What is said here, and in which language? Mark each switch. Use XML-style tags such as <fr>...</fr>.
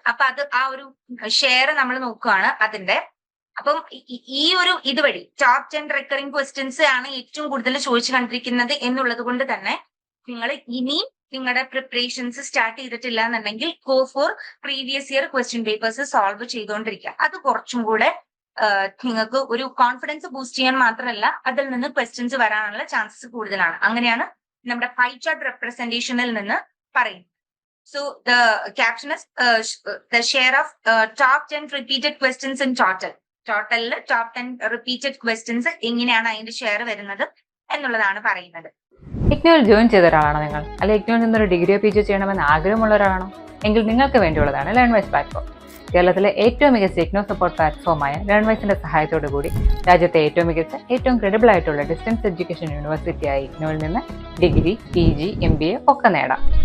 <ml>അപ്പൊ അത് ആ ഒരു ഷെയർ നമ്മൾ നോക്കുകയാണ് അതിന്റെ. അപ്പം ഈ ഒരു ഇതുവഴി ടോപ്പ് 10 റെക്കറിംഗ് ക്വസ്റ്റ്യൻസ് ആണ് ഏറ്റവും കൂടുതൽ ചോദിച്ചു കണ്ടിരിക്കുന്നത് എന്നുള്ളത് കൊണ്ട് തന്നെ നിങ്ങൾ ഇനിയും നിങ്ങളുടെ പ്രിപ്പറേഷൻസ് സ്റ്റാർട്ട് ചെയ്തിട്ടില്ല എന്നുണ്ടെങ്കിൽ go for previous year question papers solve ചെയ്തുകൊണ്ടിരിക്കുക. അത് കുറച്ചും കൂടെ നിങ്ങൾക്ക് ഒരു കോൺഫിഡൻസ് ബൂസ്റ്റ് ചെയ്യാൻ മാത്രമല്ല അതിൽ നിന്ന് ക്വസ്റ്റ്യൻസ് വരാനുള്ള ചാൻസസ് കൂടുതലാണ്. അങ്ങനെയാണ് നമ്മുടെ പൈ ചാർട്ട് റെപ്രസെന്റേഷനിൽ നിന്ന് പറയുന്നത്.</ml> <en>So the caption is the share of top 10 repeated questions in total. Total top 10 repeated questions</en> <ml>എങ്ങനെയാണ് അതിന്റെ ഷെയർ വരുന്നത് എന്നുള്ളതാണ് പറയുന്നത്. ഇഗ്നോയിൽ ജോയിൻ ചെയ്ത ഒരാളാണോ നിങ്ങൾ? അല്ലെങ്കിൽ ഇഗ്നോയിൽ നിന്നൊരു ഡിഗ്രിയോ PG ചെയ്യണമെന്ന് ആഗ്രഹമുള്ള ഒരാളാണോ? എങ്കിൽ നിങ്ങൾക്ക് വേണ്ടിയുള്ളതാണ് ലേൺവൈസ് പ്ലാറ്റ്ഫോം. കേരളത്തിലെ ഏറ്റവും മികച്ച ഇഗ്നോ സപ്പോർട്ട് പ്ലാറ്റ്ഫോമായ ലേൺവൈസിന്റെ സഹായത്തോടു കൂടി രാജ്യത്തെ ഏറ്റവും മികച്ച ഏറ്റവും ക്രെഡിബിൾ ആയിട്ടുള്ള ഡിസ്റ്റൻസ് എഡ്യൂക്കേഷൻ യൂണിവേഴ്സിറ്റിയായ ഇഗ്നോയിൽ നിന്ന് ഡിഗ്രി, PG, MBA ഒക്കെ നേടാം.</ml>